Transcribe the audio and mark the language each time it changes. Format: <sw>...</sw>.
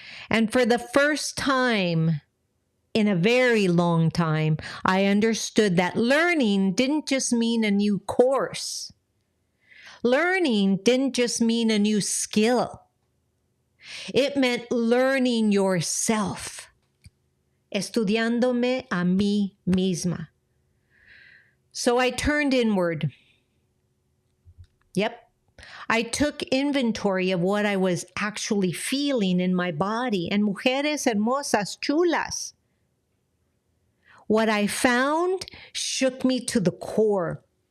<en>And for the first time in a very long time, I understood that learning didn't just mean a new course. Learning didn't just mean a new skill. It meant learning yourself.</en> <es>Estudiándome a mí misma.</es> <en>So I turned inward. Yep. I took inventory of what I was actually feeling in my body. And</en> <es>mujeres hermosas, chulas.</es> <en>What I found shook me to the core.</en>